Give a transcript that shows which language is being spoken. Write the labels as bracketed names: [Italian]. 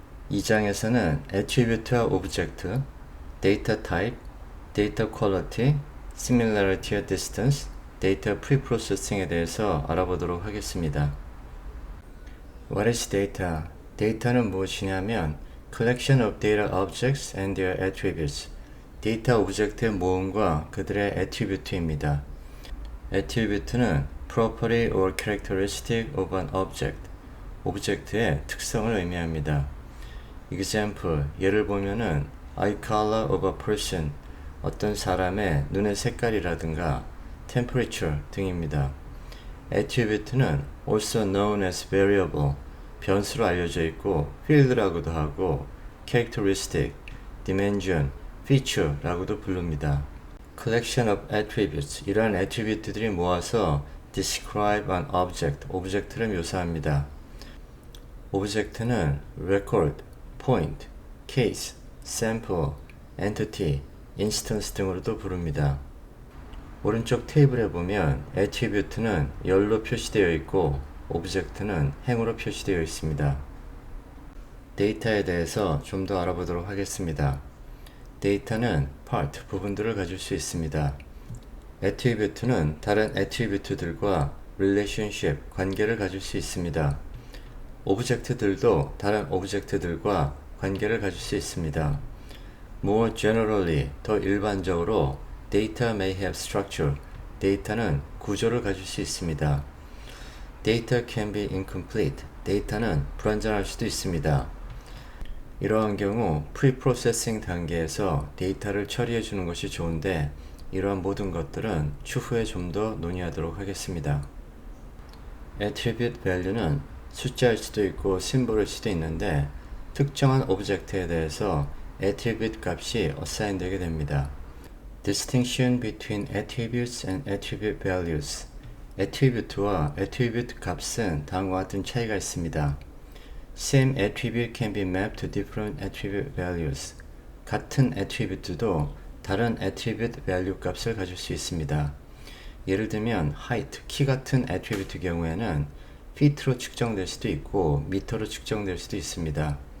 [Korean] 2장에서는 애트리뷰트와 오브젝트, 데이터 타입, 데이터 퀄리티, 시밀러리티와 디스턴스, 데이터 프리프로세싱에 대해서 알아보도록 하겠습니다. [English] What is data? [Korean] 데이터는 무엇이냐면 [English] collection of data objects and their attributes, [Korean] 데이터 오브젝트의 모음과 그들의 애트리뷰트입니다. [English] 애트리뷰트는 property or characteristic of an object, [Korean] 오브젝트의 특성을 의미합니다. example, 예를 보면은 [English] eye color of a person, [Korean] 어떤 사람의 눈의 색깔이라든가 temperature 등입니다. attribute는 [English] also known as variable, [Korean] 변수로 알려져 있고 field라고도 하고 characteristic, dimension, feature라고도 부릅니다. [English] collection of attributes, [Korean] 이러한 attribute들이 모아서 [English] describe an object, [Korean] 오브젝트를 묘사합니다. 오브젝트는 record, point, case, sample, entity, instance 등으로도 부릅니다. 오른쪽 테이블에 보면 attribute는 열로 표시되어 있고 오브젝트는 행으로 표시되어 있습니다. 데이터에 대해서 좀 더 알아보도록 하겠습니다. 데이터는 part, 부분들을 가질 수 있습니다. attribute는 다른 attribute들과 relationship, 관계를 가질 수 있습니다. 오브젝트들도 다른 오브젝트들과 관계를 가질 수 있습니다. [English] More generally, [Korean] 더 일반적으로 [English] data may have structure, [Korean] 데이터는 구조를 가질 수 있습니다. [English] Data can be incomplete, [Korean] 데이터는 불완전할 수도 있습니다. 이러한 경우 프리프로세싱 단계에서 데이터를 처리해 주는 것이 좋은데 이러한 모든 것들은 추후에 좀 더 논의하도록 하겠습니다. attribute value는 숫자일 수도 있고 심볼일 수도 있는데 특정한 오브젝트에 대해서 attribute 값이 assign 되게 됩니다. [English] distinction between attributes and attribute values, [Korean] attribute와 attribute 값은 다음과 같은 차이가 있습니다. [English] Same attribute can be mapped to different attribute values. [Korean] 같은 attribute도 다른 attribute value 값을 가질 수 있습니다. 예를 들면 height, 키 같은 attribute 경우에는 feet로 측정될 수도 있고 미터로 측정될 수도 있습니다.